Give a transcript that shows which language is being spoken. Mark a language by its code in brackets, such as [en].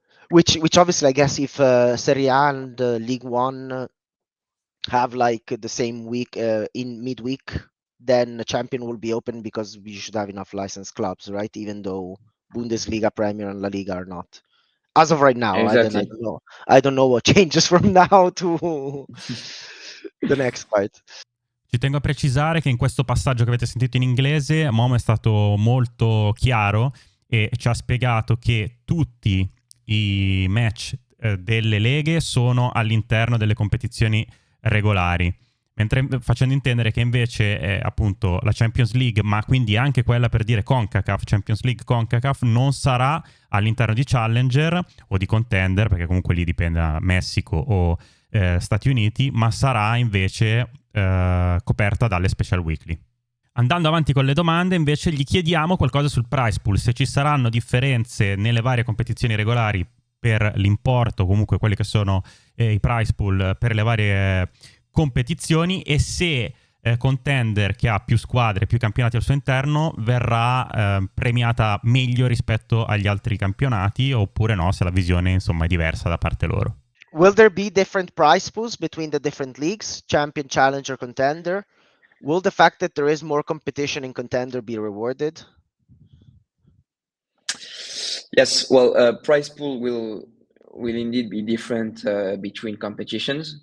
[en] which obviously, I guess, if Serie A and League One have like the same week in midweek, then the champion will be open, because we should have enough licensed clubs, right? Even though Bundesliga, Premier, and La Liga are not. As of right now, Exactly. I don't know what changes from now to the next part. [it] Ci tengo a precisare che in questo passaggio che avete sentito in inglese, Momo è stato molto chiaro e ci ha spiegato che tutti i match delle leghe sono all'interno delle competizioni regolari, mentre facendo intendere che invece appunto la Champions League, ma quindi anche quella, per dire, CONCACAF, Champions League CONCACAF, non sarà all'interno di Challenger o di Contender, perché comunque lì dipende da Messico o Stati Uniti, ma sarà invece coperta dalle special weekly. Andando avanti con le domande, invece, gli chiediamo qualcosa sul prize pool, se ci saranno differenze nelle varie competizioni regolari per l'importo, comunque quelli che sono i prize pool per le varie competizioni, e se Contender, che ha più squadre, più campionati al suo interno, verrà premiata meglio rispetto agli altri campionati, oppure no, se la visione insomma è diversa da parte loro. [en] Will there be different prize pools between the different leagues, champion, challenger, contender? Will the fact that there is more competition in contender be rewarded? Yes, well, prize pool will indeed be different between competitions.